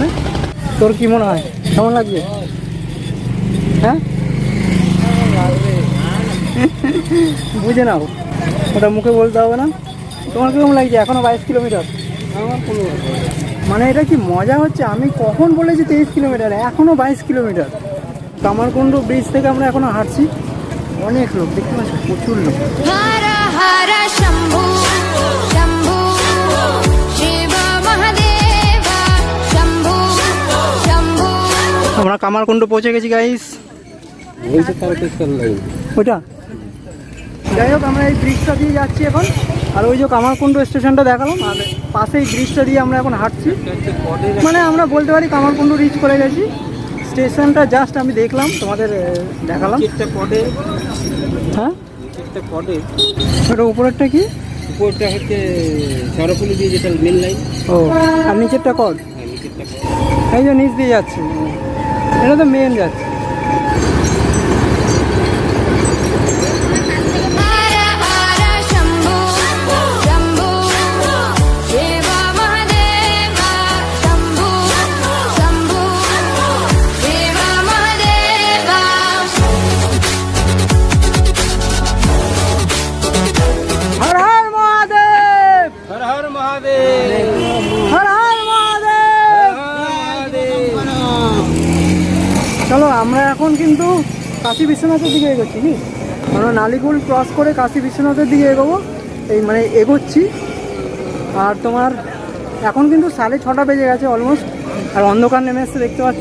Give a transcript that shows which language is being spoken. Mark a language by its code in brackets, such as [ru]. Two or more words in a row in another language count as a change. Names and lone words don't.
[bn] তোর কি মনে হয় কেমন লাগছে? হ্যাঁ বুঝে নাও, ওটা মুখে বলতে হবে না। তোমার কেমন লাগছে? এখনও 22 কিলোমিটার। মানে এটা কি মজা হচ্ছে? আমি কখন বলেছি 23 কিলোমিটার, এখনও 22 কিলোমিটার। কামারকুণ্ডু ব্রিজ থেকে আমরা এখনও হাঁটছি। অনেক লোক দেখতে পাচ্ছি, প্রচুর লোক। [hi] हर हर शंभू शंभू शिव महादेव शंभू शंभू। [bn] আমরা কামারকুণ্ডু পৌঁছে গেছি গাইস। ওইটা যাই হোক, আমরা এই ব্রিজটা দিয়ে যাচ্ছি এখন। আর ওই যে কামারকুণ্ডু স্টেশনটা দেখালাম, আর পাশেই ব্রিজটা দিয়ে আমরা এখন হাঁটছি। মানে আমরা বলতে পারি কামারকুণ্ডু রিচ করে গেছি। স্টেশনটা জাস্ট আমি দেখলাম, তোমাদের দেখালাম। হ্যাঁ ওটা উপরেরটা কি? উপরটা হচ্ছে সরপুলি দিয়ে যেটা [en] main line. [bn] ও, আর নিচেরটা কর। এই যে নিচ দিয়ে যাচ্ছে, এটা তো মেন যাচ্ছে। [hi] हर हर शंभू शंभू शिव महादेव शंभू शंभू शिव महादेव। हर हर महादेव, हर हर महादेव, हर हर महादेव। [bn] চলো আমরা এখন কিন্তু কাশী বিশ্বনাথের দিকে এগোচ্ছি। কি আমরা নালিকুল ক্রস করে কাশী বিশ্বনাথের দিকে এগোবো, এই মানে এগোচ্ছি। আর তোমার এখন কিন্তু 6:30 বেজে গেছে অলমোস্ট, আর অন্ধকার নেমে এসছে দেখতে পাচ্ছ।